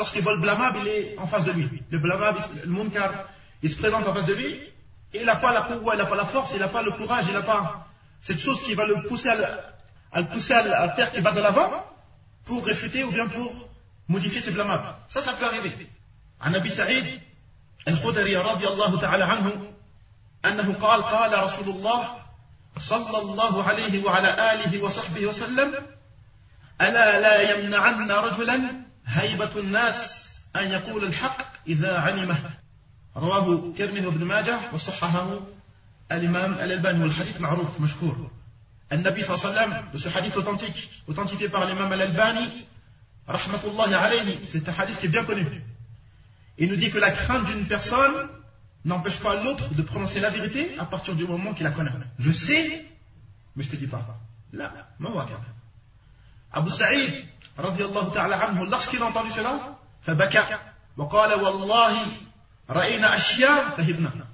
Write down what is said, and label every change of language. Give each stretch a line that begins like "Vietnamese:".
French: Lorsqu'il voit le blâmable, il est en face de lui. Le blâmable, le munkar, il se présente en face de lui. Et il n'a pas la courroie, il n'a pas la force, il n'a pas le courage, il n'a pas cette chose qui va le pousser à faire qu'il va de l'avant pour réfuter ou bien pour modifier ses blâmables. Ça peut arriver.
Arabic: عن أبي سعيد الخدري رضي الله تعالى عنه أنه قال قال رسول الله صلى الله عليه وعلى آله وصحبه وسلم ألا لا يمنعن رجلا هيبة الناس أن يقول الحق إذا علمه رواه ترمذي بن ماجه وصححه الإمام الألباني والحديث معروف مشكور النبي صلى الله عليه وسلم حديث
French: authentifié par l'imam
Arabic: الألباني رحمة الله عليه
French: c'est un hadith qui est bien connu. Il nous dit que la crainte d'une personne n'empêche pas l'autre de prononcer la vérité à partir du moment qu'il la connaît. Je sais, mais je ne te dis pas. Là, me regarde. Abu Sa'id, radiallahu ta'ala anhu, lorsqu'il a entendu cela,
Arabic: فَبَكَى وَقَالَ وَاللَّهِ رَأَيْنَا أَشْيَا فَهِبْنَا.